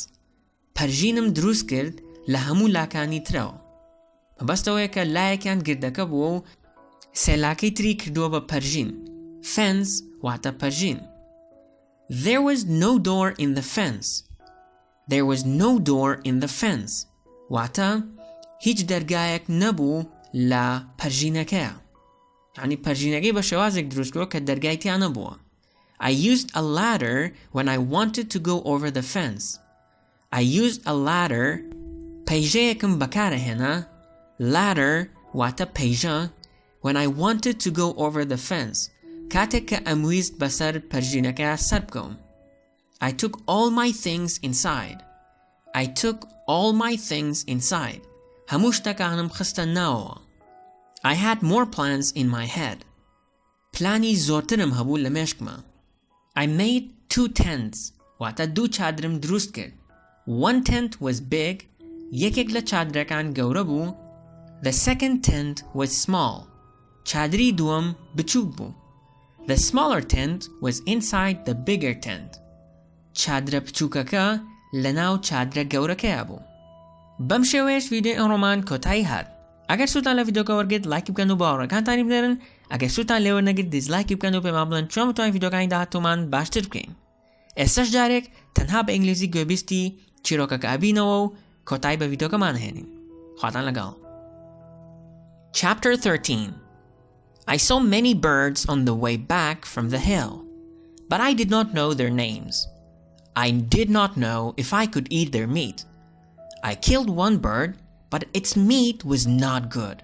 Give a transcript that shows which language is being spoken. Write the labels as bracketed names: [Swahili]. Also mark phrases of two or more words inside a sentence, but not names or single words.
[Central Kurdish] پەرژینم دروست کرد لە هەموو لاکانی ترەوە. مەبەستەوەیە کە لایەکیان گردەکە بووە و سێلاکەی تری کردووە بە پەرژین. Fence واتە پەرژین. [English] There was no door in the fence. There was no door in the fence. [Central Kurdish] واتە هیچ دەرگایەک نەبوو لە پەرژینەکەیە. یعنی پەرژینەکەی بە شێوازێک دروست کردووە کە دەرگای تیا نەبووە. [English] I used a ladder when I wanted to go over the fence. I used a ladder. [Central Kurdish] پەیژەیەکم بەکارەهێنا. Ladder واتە پەیژە. [English] When I wanted to go over the fence. [Central Kurdish] کاتێک کە ئەمویست بەسەر پەرژینەکە سەر بکەم. [English] I took all my things inside. I took all my things inside. [Central Kurdish] هەموو شتەکانم خستە ناوەوە. [English] I had more plans in my head. [Central Kurdish] پلانی زۆرترم هەبوو لە مێشکمە. [English] I made 2 tents. [Central Kurdish] واتە دوو چادرم دروست کرد. [English] One tent was big. [Central Kurdish] یەکێک لە چادرەکان گەورە بوو. [English] The second tent was small. [Central Kurdish] چادری دووەم بچووک بوو. [English] The smaller tent was inside the bigger tent. [Central Kurdish] چادرە بچووکەکە لەناو چادرە گەورەکەیە بوو. بەم شێوەیەش ڤیدیۆی ئەمڕۆمان کۆتایی هات. ئەگەر سوودتان لە ڤیدیۆکە وەرگرت لایکی بکەن و باوەڕەکانتانی بنێرن. ئەگەر سوودتان لێوەرنەگرت دیزلایکی بکەن و پێمان بڵێن چۆن بتوانین ڤیدیۆکانی داهاتوومان باشتر بکەین. ئێستاش جارێک تەنها بە ئینگلیزی گوێبیستی چیرۆکەکە ئابینەوە و کۆتایی بە ڤیدیۆکەمان هێنین. خواتان لەگەڵ. [English] Chapter 13. I saw many birds on the way back from the hill, but I did not know their names. I did not know if I could eat their meat. I killed one bird, but its meat was not good.